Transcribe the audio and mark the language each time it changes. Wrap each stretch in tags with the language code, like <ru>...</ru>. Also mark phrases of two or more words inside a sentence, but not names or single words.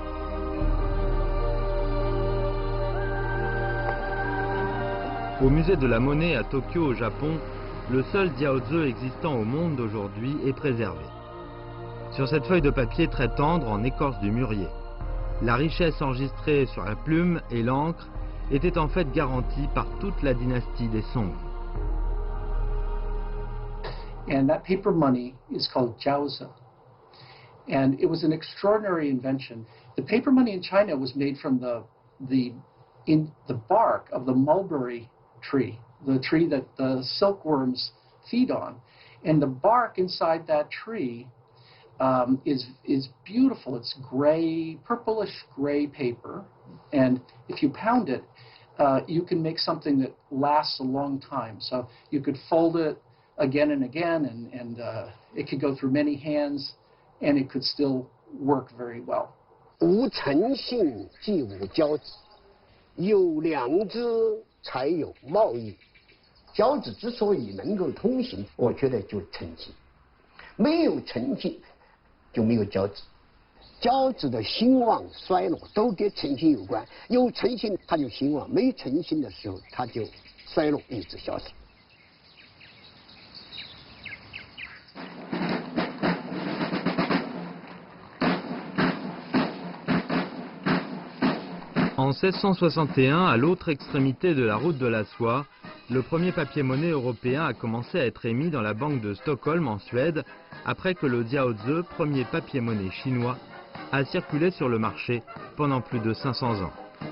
<fr>Au musée de la monnaie à Tokyo, au Japon, le seul Jiaoze existant au monde d'aujourd'hui est préservé. Sur cette feuille de papier très tendre en écorce du mûrier, la richesse enregistrée sur la plume et l'encre était en fait garantie par toute la dynastie des Song.</fr> <en>And that paper money is called jiaozi. And it was an extraordinary invention. The paper money in China was made from the bark of the mulberry tree, the tree that the silkworms feed on. And the bark inside that tree is beautiful. It's gray, purplish gray paper. And if you pound it, you can make something that lasts a long time. So you could fold it again and again, and it could go through many hands, and it could still work very well.</en> <zh>无诚信即无交子，有良知才有贸易。交子之所以能够通行，我觉得就是诚信。没有诚信，就没有交子。交子的兴旺衰落都跟诚信有关。有诚信，它就兴旺；没诚信的时候，它就衰落，一直消失。</zh> <fr>En 1661, à l'autre extrémité de la route de la soie, le premier papier-monnaie européen a commencé à être émis dans la banque de Stockholm en Suède, après que le Jiaoze, premier papier-monnaie chinois, a circulé sur le marché pendant plus de 500 ans.</fr>